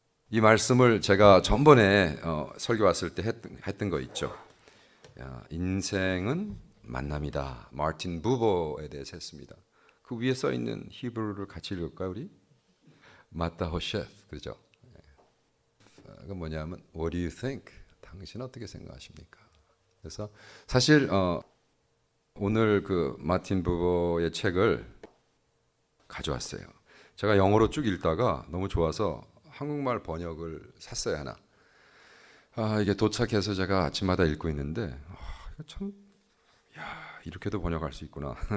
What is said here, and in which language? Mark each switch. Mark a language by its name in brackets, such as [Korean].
[Korean] 이 말씀을 제가 전번에 설교 왔을 때 했던 거 있죠. 인생은 만남이다. 마틴 부버에 대해서 했습니다. 그 위에 써 있는 히브리어를 같이 읽을까요, 우리? [Hebrew] 마타 호셰프, 그죠? [Korean] 그 뭐냐면 [English] What do you think? [Korean] 당신 어떻게 생각하십니까? 그래서 사실 오늘 그 마틴 부버의 책을 가져왔어요. 제가 영어로 쭉 읽다가 너무 좋아서 한국말 번역을 샀어요, 하나. 이게 도착해서 제가 아침마다 읽고 있는데 이거 참 이렇게도 번역할 수 있구나.